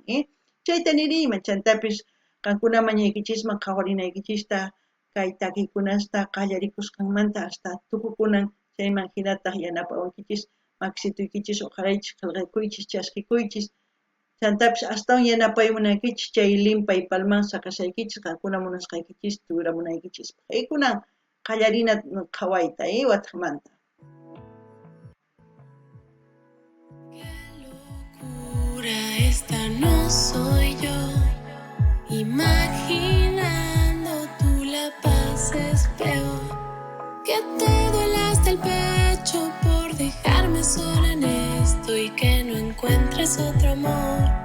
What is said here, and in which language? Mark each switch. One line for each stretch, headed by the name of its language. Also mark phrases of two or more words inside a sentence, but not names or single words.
Quechua: Chayta niriyman chantapis qankuna mañaykichisman qhawarinaykichista kay takiykunasta qallarikusqanmanta hasta tukukunan chayman hinataq yanapawankichis maksituykichis uqaraychis qillqakuychis chaskikuychis Chantapish astawan yanapaymunaykichis chay limpay palman sakashaykichis qankuna munasqaykichis turamunaykichis. Kaykunan qallarina qhawayta wataqmanta.
Spanish: Qué locura, esta no soy yo. Imaginando tú la pases peor. Que te duela hasta el pecho por dejarme sola en esto y que no encuentres otro amor.